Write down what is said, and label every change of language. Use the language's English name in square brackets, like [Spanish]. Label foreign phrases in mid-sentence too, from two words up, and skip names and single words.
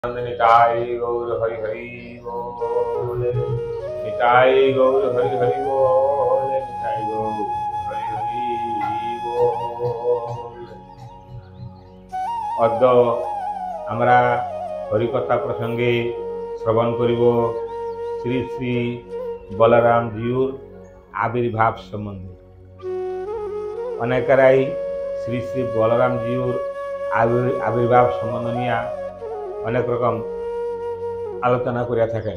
[Bangla] নিতায় গৌর হরি হরি বোল। নিতায় গৌর হরি হরি বোল। নিতায় গৌর হরি হরি বোল। अद्य আমরা হরিকথা প্রসঙ্গে শ্রবণ করিব শ্রী শ্রী বলরাম জিউর আবির্ভাব সম্বন্ধে। অনেকেরাই শ্রী শ্রী বলরাম জিউর আবির্ভাব সম্বন্ধ নিয়ে অনেক রকম আলোচনা করিয়া থাকেন।